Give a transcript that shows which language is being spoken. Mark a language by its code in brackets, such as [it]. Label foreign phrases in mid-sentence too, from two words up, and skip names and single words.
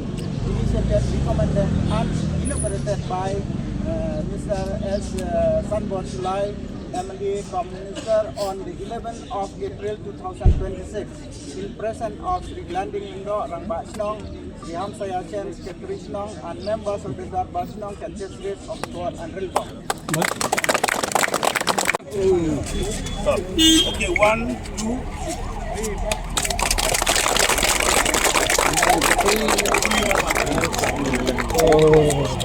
[en] Initiated, recommended and inaugurated by Mr. S. Sanbor Plie, MLA Minister on the 11th of April 2026 in presence of Sri Glanding Indo Rangba Snong, Sri Hamsaya Chen Secretary Snong and members of the Darbar Snong Constituency of Sword and Rilbong. Okay, 1, 2, 3.